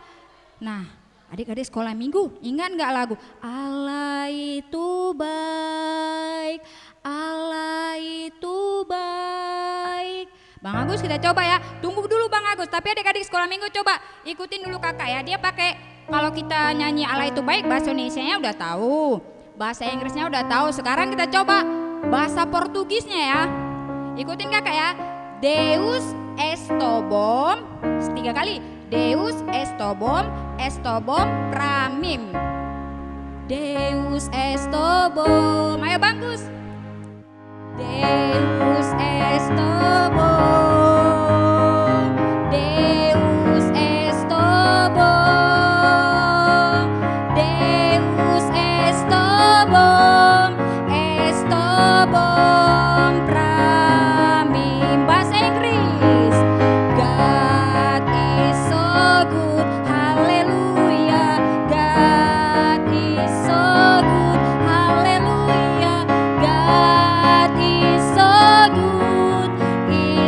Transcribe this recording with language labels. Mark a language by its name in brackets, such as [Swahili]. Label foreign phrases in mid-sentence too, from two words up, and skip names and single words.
[Indonesian] Nah, adik-adik sekolah minggu, ingat gak lagu Allah itu baik, Allah itu baik. Bang Agus, kita coba ya, tunggu dulu Bang Agus, tapi adik-adik sekolah minggu coba ikutin dulu kakak ya. Dia pakai, kalau kita nyanyi Allah itu baik, bahasa Indonesianya udah tahu, bahasa Inggrisnya udah tahu. Sekarang kita coba bahasa Portugisnya ya. Ikutin kakak ya. [Portuguese] Deus esto bom, 3 kali. Deus esto bom pra mim. Deus esto bom. [Indonesian] Ayo Bang Gus. [Portuguese] Deus esto bom. Deus esto bom. Deus esto bom. Esto bom pra mim. [Indonesian] Bahasa Inggris. [English] God is so good. Hallelujah. God is so good. Hallelujah. God is so good.